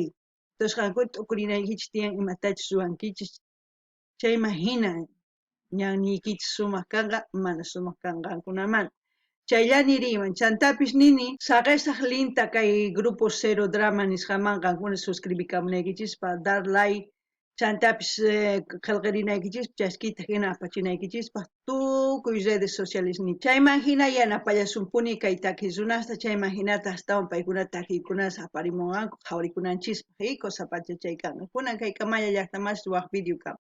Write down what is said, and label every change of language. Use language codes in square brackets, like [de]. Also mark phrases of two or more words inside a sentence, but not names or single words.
[qu] toshqankuta t'ukurinaykichis tiyan imatachus ruwankichis chayman hina ñanniykichisik sumaq kanqa mana sumaq kanqankunamanta chayllani niriyman chantapis nini saqesaq linta kay grupo Cero Drama nisqaman qankuna suscribikamunaykichis [es] para dar like [qu] chantapis qillqirinaykichis chaskita hina apachinaykichispaq tukuy [es] redes sociales [qu] ni chayman hina yanapallasumpuni kay takiq runasta chayman hinata astawan paykuna takiykunas aparimunqanku qhawrikunanchispaq cosa pacha chay kanqa kunan kay Kamalla llaqtamanchis waq video kan